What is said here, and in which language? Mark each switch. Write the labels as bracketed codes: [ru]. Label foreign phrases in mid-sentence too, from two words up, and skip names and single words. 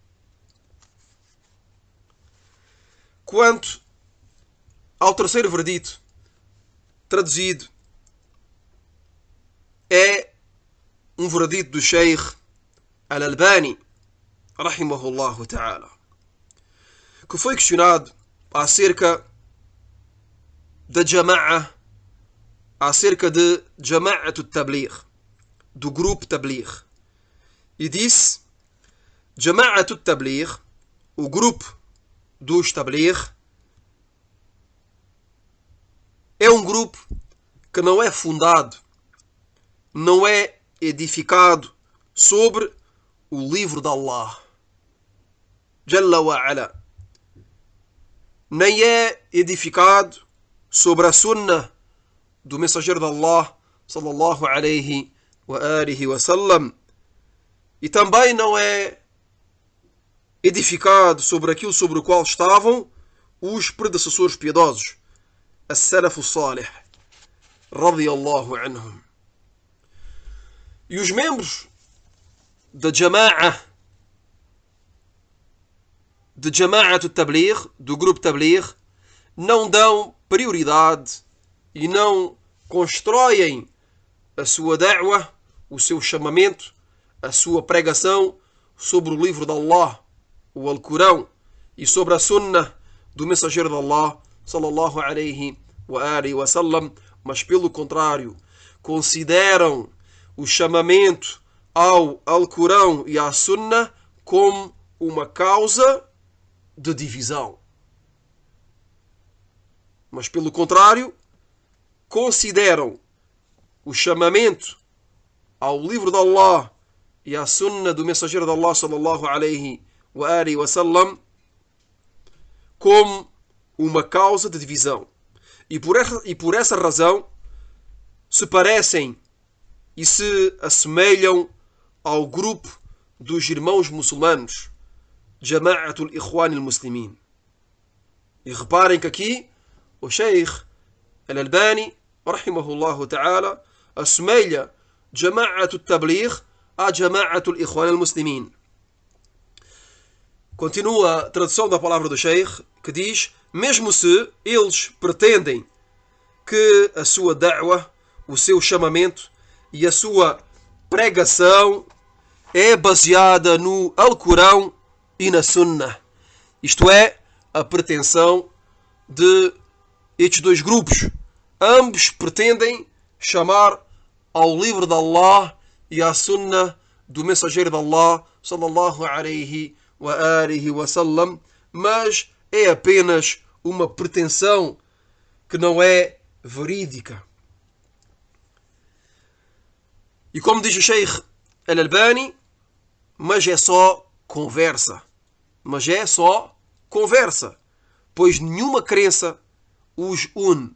[pt] Quanto ao terceiro verdito, traduzido, é um verdito do Sheikh Al-Albani, [ar] رحمه الله تعالى, [pt] que foi questionado acerca da Jama'a, acerca de Jama'at al-Tabligh, do grupo Tabligh, e disse: Jama'at al-Tabligh, o grupo dos Tabligh, é um grupo que não é fundado, não é edificado sobre o livro de Allah, [ar] جل وعلا, [pt] nem é edificado sobre a Sunnah do mensageiro de Allah, [ar] صلى الله عليه وآله وسلم, [pt] e também não é edificado sobre aquilo sobre o qual estavam os predecessores piedosos, [ar] السلف الصالح، رضي الله عنهم. [pt] E os membros da Jama'at al-Tabligh, do grupo Tabligh, não dão prioridade e não constroem a sua da'wah, o seu chamamento, a sua pregação sobre o livro de Allah, o Alcorão, e sobre a Sunnah do mensageiro de Allah, [ar] صلى الله عليه وآله وسلم, [pt] mas pelo contrário, consideram o chamamento ao Alcorão e à Sunnah como uma causa de divisão. Mas pelo contrário, consideram o chamamento ao livro de Allah e à Sunnah do mensageiro de Allah, [ar] صلى الله عليه وآله وسلم, [pt] como uma causa de divisão. E por essa razão se parecem e se assemelham ao grupo dos irmãos muçulmanos, Jama'at al-Ikhwan al-Muslimin. E reparem que aqui o Sheikh Al-Albani, [ar] رحمه الله تعالى, [pt] assemelha Jama'at al-Tabligh a Jama'at al-Ikhwan al-Muslimin. Continua a tradução da palavra do Sheikh, que diz: mesmo se eles pretendem que a sua da'wah, o seu chamamento e a sua pregação é baseada no Alcorão e na Sunnah, isto é, a pretensão de estes dois grupos. Ambos pretendem chamar ao livro de Allah e à sunnah do mensageiro de Allah, [ar] صلى الله عليه وآله وسلم, [pt] mas é apenas uma pretensão que não é verídica. E como diz o Sheikh Al-Albani, mas é só conversa. Mas é só conversa, pois nenhuma crença os une.